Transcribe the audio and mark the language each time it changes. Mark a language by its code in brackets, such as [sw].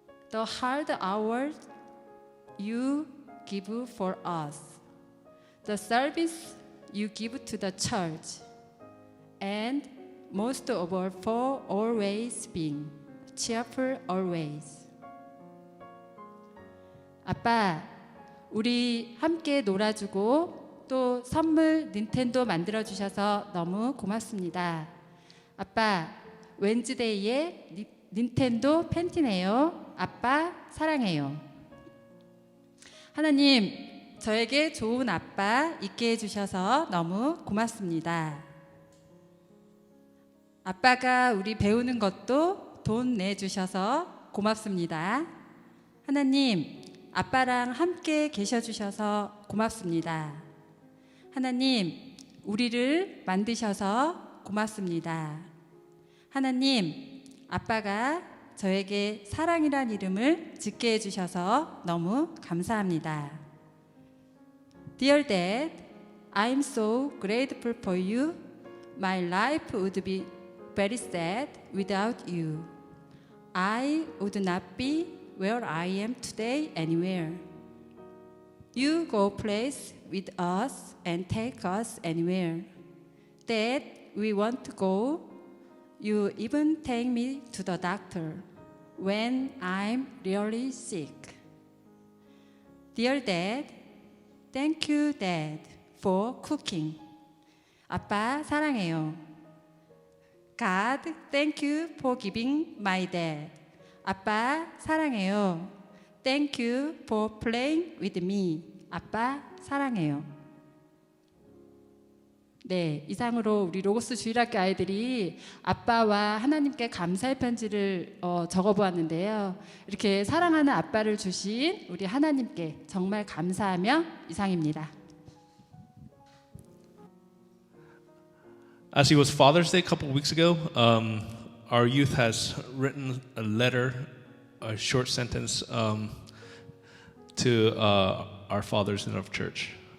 [en] The hard hours you give for us, the service you give to the church, and most of all for always being cheerful always. [ko] 아빠, 우리 함께 놀아주고 또 선물 닌텐도 만들어주셔서 너무 고맙습니다. 아빠, 웬즈데이의 닌텐도 팬티네요. 아빠 사랑해요. 하나님, 저에게 좋은 아빠 있게 해주셔서 너무 고맙습니다. 아빠가 우리 배우는 것도 돈 내주셔서 고맙습니다. 하나님, 아빠랑 함께 계셔주셔서 고맙습니다. 하나님, 우리를 만드셔서 고맙습니다. 하나님, 아빠가 저에게 사랑이란 이름을 짓게 해주셔서 너무 감사합니다. [en] Dear Dad, I'm so grateful for you. My life would be very sad without you. I would not be where I am today anywhere. You go place with us and take us anywhere. Dad, we want to go. You even take me to the doctor when I'm really sick. Dear Dad, thank you, Dad, for cooking. [ko] 아빠 사랑해요. [en] God, thank you for giving my dad. [ko] 아빠 사랑해요. [en] Thank you for playing with me. [ko] 아빠 사랑해요. 네, 이상으로 우리 로고스 주일학교 아이들이 아빠와 하나님께 감사의 편지를 적어보았는데요. 이렇게 사랑하는 아빠를 주신 우리 하나님께 정말 감사하며 이상입니다. [en] As it was Father's Day a couple of weeks ago, our youth has written a letter, a short sentence to our fathers in our church.